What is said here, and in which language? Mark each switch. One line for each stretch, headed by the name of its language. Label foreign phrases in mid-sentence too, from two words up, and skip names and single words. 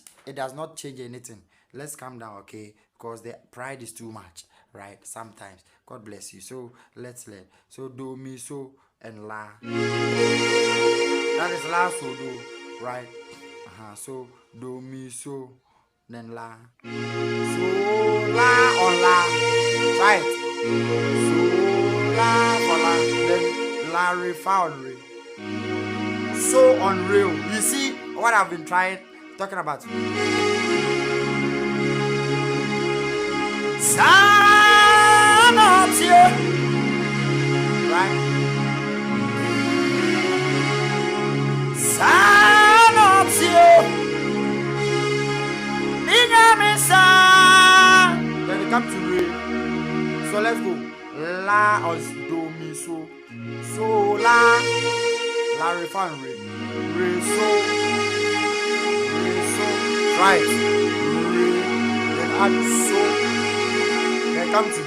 English: It does not change anything. Let's calm down, okay? Because the pride is too much, right? Sometimes. God bless you. So let's learn. So do, mi, so, and la. That is la, so, do, right? So do, mi, so, then la. So la on la, right? So la for la, then la re fa on re. So on re. You see what I've been talking about? Sa not here, right? Sa not here. Then it comes to re. So let's go. La or do, mi, so. So la. La re fa and re. Re so. Re so. Right. Re. Then add so. Then come to do.